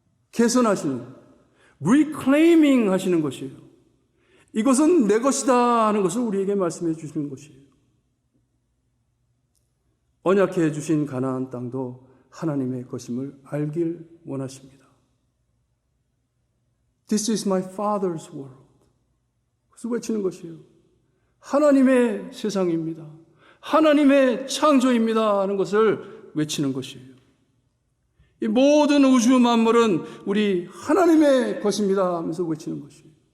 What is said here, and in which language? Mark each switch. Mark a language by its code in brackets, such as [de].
[ko] 개선하시는, reclaiming 하시는 것이에요. 이것은 내 것이다 하는 것을 우리에게 말씀해 주시는 것이에요. 언약해 주신 가나안 땅도 하나님의 것임을 알길 원하십니다. [en] This is my father's world. [ko] 그래서 외치는 것이에요. 하나님의 세상입니다. 하나님의 창조입니다 하는 것을 외치는 것이에요. 이 모든 우주 만물은 우리 하나님의 것입니다 하면서 외치는 것이에요.